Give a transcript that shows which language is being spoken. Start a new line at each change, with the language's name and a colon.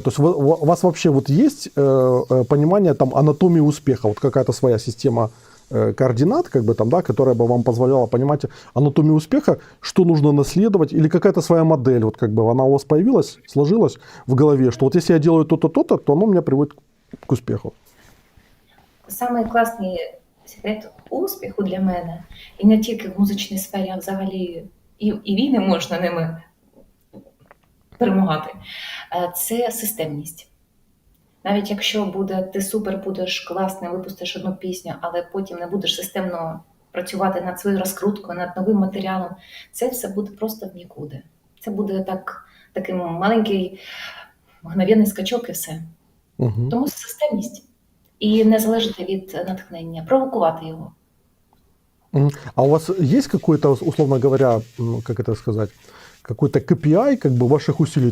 Russian: То есть у вас вообще вот есть понимание там, анатомии успеха, вот какая-то своя система координат, как бы там, да, которая бы вам позволяла понимать анатомию успеха, что нужно наследовать, или какая-то своя модель, вот как бы она у вас появилась, сложилась в голове, что вот если я делаю то-то, то-то, то оно меня приводит к успеху.
Ukrainian: Самий класний секрет успіху для мене, і не тільки в музичній сфері, а взагалі і війни можна ними перемагати, це системність. Навіть якщо ти супер будеш класним, випустиш одну пісню, але потім не будеш системно працювати над своєю розкруткою, над новим матеріалом, це все буде просто в нікуди. Це буде такий маленький мгновенний скачок і все. Угу. Тому системність. І не залежати від натхнення, провокувати його.
Russian: А у вас есть какой-то, условно говоря, как это сказать, какой-то KPI как бы ваших усилий?